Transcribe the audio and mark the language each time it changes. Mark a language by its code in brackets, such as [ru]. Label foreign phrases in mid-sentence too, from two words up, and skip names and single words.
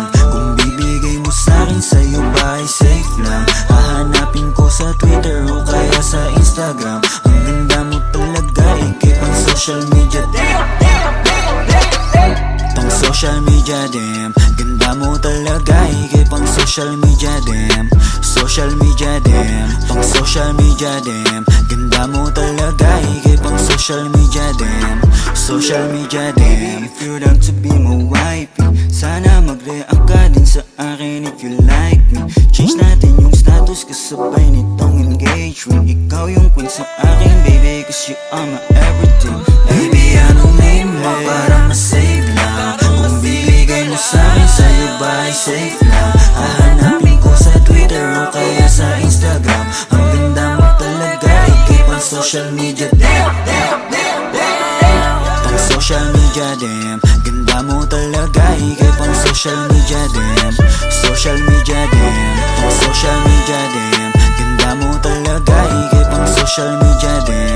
[tl] Kung bibigay mo sa'kin, sa'yo ba ay safe lang? Hahanapin ko sa Twitter o kaya sa Instagram. Ang ganda mo talaga, ikip ang [en] social media. [tl] Pang [en] social media [tl] dem, ganda mo talaga, ikip ang [en] social media [tl] dem. [en] Social media dem, pang social media dem, [tl] ganda mo talaga, ikip ang [en] social media [tl] dem. [en] Social media dem. If you want to be my wifey, [tl] sana mag-react ka din sa akin [en] if you like me. [tl] Change natin yung status kasabay nitong engagement. Ikaw yung queen sa akin, [en] baby, cause you are my everything. Baby, [tl] anong name mo para masave lang? Kung bibigay mo sa'kin, sa'yo ba ay safe lang? Hahanapin ko sa Twitter o kaya sa Instagram. Ang ganda mo talaga, ikip ang [en] social media. [tl] Pang [en] social media [tl] dem, ganda mo talaga, ikip ang [en] social media [tl] dem. [en] Social media dem, pang social media dem, [tl] ganda mo talaga, ikip ang [en] social media [tl] dem.